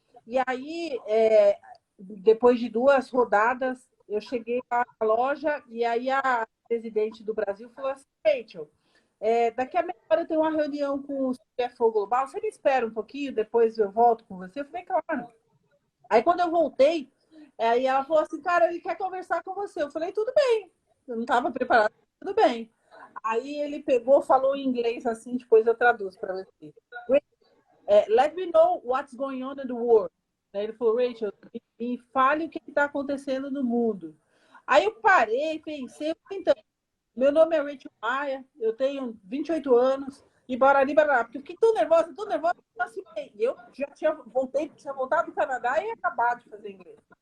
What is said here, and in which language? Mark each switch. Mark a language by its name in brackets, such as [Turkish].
[Portuguese] E aí, depois de 2 rodadas, eu cheguei à loja e aí a presidente do Brasil falou assim: Rachel, daqui a meia hora eu tenho uma reunião com o CFO Global, você me espera um pouquinho, depois eu volto com você? Eu falei, claro. Aí, quando eu voltei, aí ela falou assim, cara, ele quer conversar com você. Eu falei, tudo bem. Eu não estava preparada, tudo bem. Aí ele pegou, falou em inglês assim, depois eu traduzo para você. [English] Let me know what's going on in the world. [Portuguese] Aí ele falou, Rachel, me fale o que está acontecendo no mundo. Aí eu parei, pensei, então, meu nome é Rachel Maia, eu tenho 28 anos, e barari, porque eu fiquei tão nervosa, assim, e eu já tinha voltado do Canadá e ia acabar de fazer inglês.